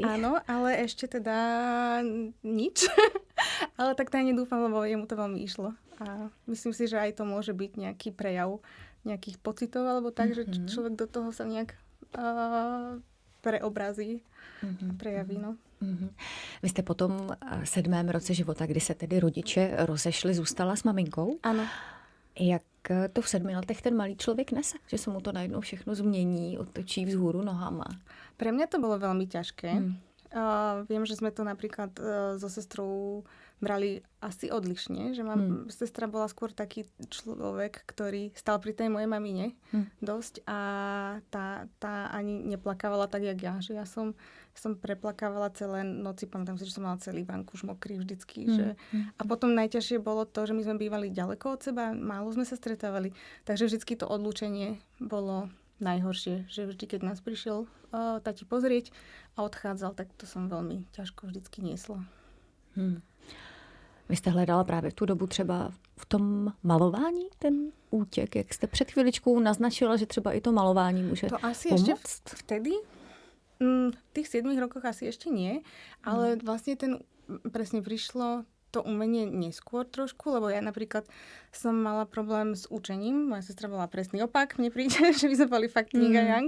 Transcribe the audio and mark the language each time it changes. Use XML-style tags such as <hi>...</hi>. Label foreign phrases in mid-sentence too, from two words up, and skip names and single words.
<sk>Áno, ale ešte teda nič. Ale tak tajne dúfam, lebo jemu to veľmi išlo. A myslím si, že aj to môže byť nejaký prejav nejakých pocitov, alebo tak, že človek do toho sa nejak preobrazí a prejaví. No.</sk> <cs>Vy jste po tom 7. roce života, kdy se tedy rodiče rozešli, zůstala s maminkou.</cs> <sk>Áno.</sk> <cs>Jak to v 7 letech ten malý člověk nese? Že se mu to najednou všechno změní, otočí vzhůru nohama.</cs> <sk>Pre mňa to bolo veľmi ťažké. Viem, že sme to napríklad so sestrou brali asi odlišne, že sestra bola skôr taký človek, ktorý stal pri tej mojej mamine dosť a tá ani neplakávala tak, jak ja. Že ja som preplakávala celé noci, pamätám si, že som mala celý vankúš mokrý vždycky. A potom najťažšie bolo to, že my sme bývali ďaleko od seba, málo sme sa stretávali, takže vždycky to odlúčenie bolo najhoršie, že vždy, keď nás prišiel tati pozrieť a odchádzal, tak to som veľmi ťažko vždycky niesla.</sk> <cs>Vy jste hledala právě v tu dobu třeba v tom malování ten útěk, jak jste před chviličkou naznačila, že třeba i to malování může to asi pomoct?</cs> <sk>Ešte vtedy? V tých 7 rokoch asi ešte nie, ale vlastne presne prišlo to umenie neskôr trošku, lebo ja napríklad som mala problém s učením. Moja sestra bola presný opak, mne príde, že by sme boli fakt kniga-yang.</sk>